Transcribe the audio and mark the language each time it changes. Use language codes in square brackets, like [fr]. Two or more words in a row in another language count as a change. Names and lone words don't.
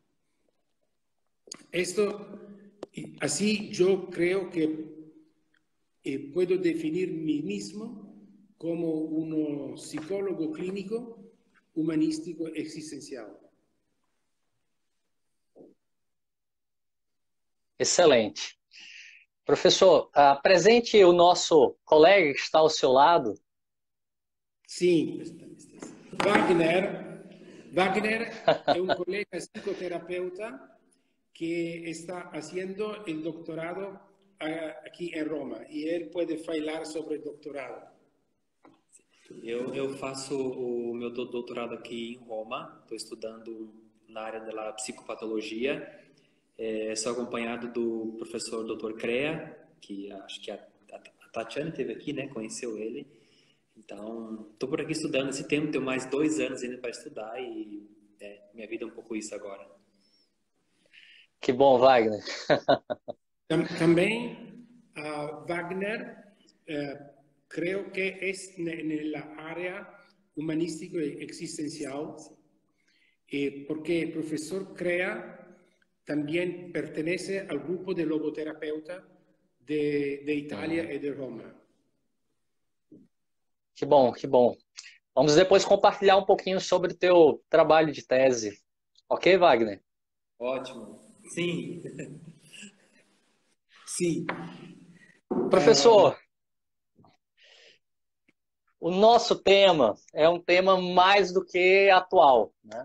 [es] Así yo creo que puedo definir mí mismo como un psicólogo clínico, humanístico, existencial. Excelente. [pt] Professor, apresente o nosso colega que está ao seu lado. [es] Sí, Wagner es un colega psicoterapeuta que está haciendo el doctorado aquí en Roma y él puede falar sobre el doctorado. [pt] Eu faço o meu doutorado aqui em Roma, estou estudando na área da psicopatologia, sou acompanhado do professor Dr. Crea, que acho que a Tatiana esteve aqui, né? Conheceu ele. Então, estou por aqui estudando esse tempo, tenho mais 2 anos ainda para estudar e minha vida é um pouco isso agora. Que bom, Wagner. [es] También Wagner creo que es en la área humanístico y existencial, porque el profesor Crea también pertenece al grupo de logoterapeuta de Italia e de Roma. [pt] Que bom, que bom. Vamos depois compartilhar um pouquinho sobre o teu trabalho de tese. Ok, Wagner? Ótimo. Sim. Sim. Professor, o nosso tema é um tema mais do que atual, né?